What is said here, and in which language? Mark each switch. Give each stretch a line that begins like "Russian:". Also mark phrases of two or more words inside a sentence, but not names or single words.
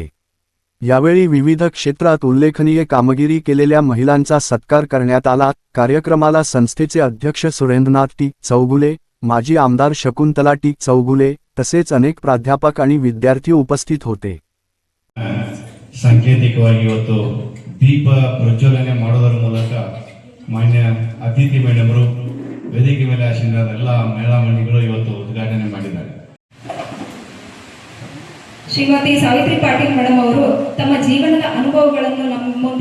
Marathi: यावेळी विविध क्षेत्रात उल्लेखनीय कामगिरी केलेल्या महिलांचा सत्कार करण्यात आला। कार्यक्रमाला संस्थेचे अध्यक्ष सुरेंद्रनाथ टी. चौगुले, माजी आमदार शकुंतला टी. चौगुले तसेच अनेक प्राध्यापक आणि विद्यार्थी उपस्थित होते।
Kannada: सांकेतिकವಾಗಿ ಇವತ್ತು ದೀಪ ಪ್ರಜ್ವಲನೆ ಮಾಡೋದರ ಮೂಲಕ ಮಾನ್ಯ ಅತಿಥಿ ಮೇಡಮರು ವೇದಿಕೆ ಮೇಲೆ ಆಸೀನರಾದ ಎಲ್ಲ ಮಹಿಳಾ ಮಂಡಳಿಗಳು ಇವತ್ತು ಉದ್ಘಾಟನೆ ಮಾಡಿದ್ದಾರೆ। ಶ್ರೀಮತಿ ಸಾವಿತ್ರಿ ಪಾಟೀಲ್ ಮೇಡಮ್ ಅವರು ತಮ್ಮ ಜೀವನದ ಅನುಭವಗಳನ್ನು ನಮ್ಮ ಮುಂದೆ